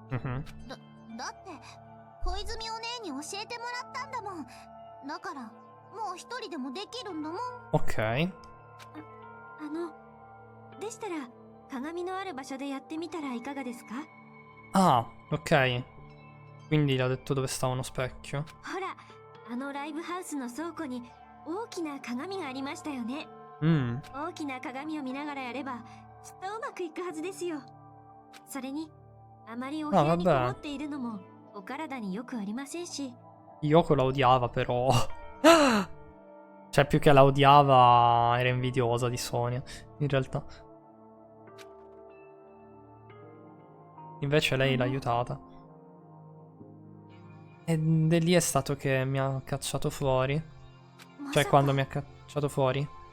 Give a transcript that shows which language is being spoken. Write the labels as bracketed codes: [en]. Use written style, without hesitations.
[ja] Mhm. だって小泉お姉に教えてもらったんだもん。だからもう一人でもできるんだもん。 Ok. でしたら鏡のある場所でやってみたらいかがですか？ Ah, ok. [it] Quindi le ha detto dove stava uno specchio. [ja] ほら、ライブハウスの倉庫に大きな鏡がありましたよね。大きな鏡を見ながらやればきっとうまくいくはずですよ。それにあまりお部屋にこもっているのもお体によくありませんし。 [it] Yoko la odiava però. Cioè, più che la odiava, era invidiosa di Sonia, in realtà. Invece lei l'ha aiutata. E lì è stato che mi ha cacciato fuori. Cioè, quando mi ha cacciato fuori.